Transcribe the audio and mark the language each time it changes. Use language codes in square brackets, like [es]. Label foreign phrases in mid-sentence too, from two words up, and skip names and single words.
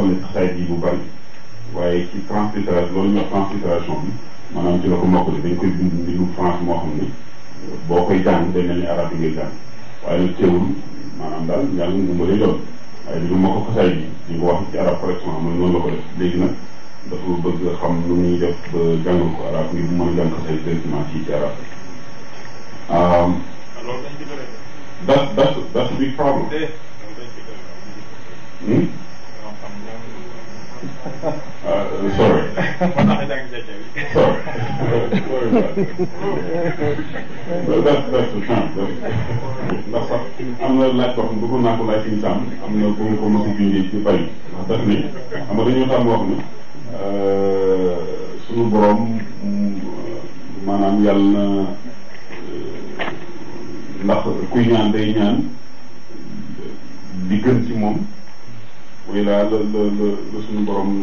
[wo] na xasaay yi bu bari waaye ci translittération loolu ñuy wax translittération bi maanaam ci la ko mokkale dañ koy bind mbindu France moo xam ne boo koy jàng day mel ni arab yi ngay jàng waaye nag teewul maanaam daal njàng mu lay doon waaye dañu moo ko xasaay bi ñu ko wax ci arab correctement mooy noonu la ko def léegi nag dafa bëgg xam nu muy def ba jàngal ko arab ngir mu mën a jàng xasaay directement ci arab [en] that's a big problem. Sorry. That's the chance. [wo] ndax sax am na laaj boo xam ne bëggoon naa ko laaj ci sàmm am na bu ko mos a junjee ci bari ndax daf ni xam nga dañoo tàmm wax ne suñu borom maanaam yàlla na ndax kuy ñaan day ñaan di gën ci moom mooy la suñu borom.